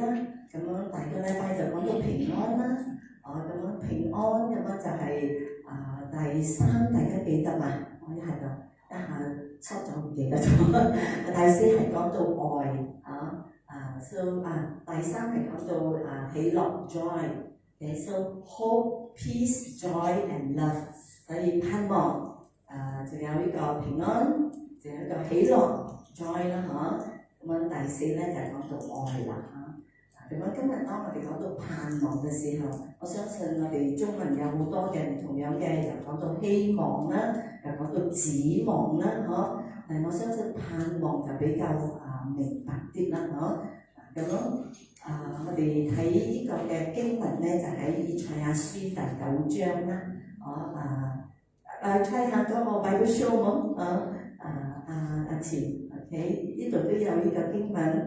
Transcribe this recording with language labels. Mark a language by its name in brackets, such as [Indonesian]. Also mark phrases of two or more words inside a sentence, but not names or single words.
[Cantonese] 咁樣第二個禮拜就講到平安啦，咁樣平安咁樣就係第3大家記得嘛？我一下抽咗唔記得咗。第4係講到愛第3係講到喜樂 [English] joy，so hope peace joy and love， [Cantonese] 所以盼望仲有呢個平安，仲有呢個喜樂 joy 啦咁樣第4咧就係講到愛啦咁樣今日當我哋講到盼望嘅時候，我相信我哋中文有好多嘅唔同樣嘅，又講到希望啦，又講到指望啦但係我相信盼望就比較明白啲啦咁樣我哋睇呢個嘅經文咧，就喺以賽亞書第9章啦睇下嗰個 [English] Bible show [Cantonese] 冇阿錢 OK 呢度都有呢個經文。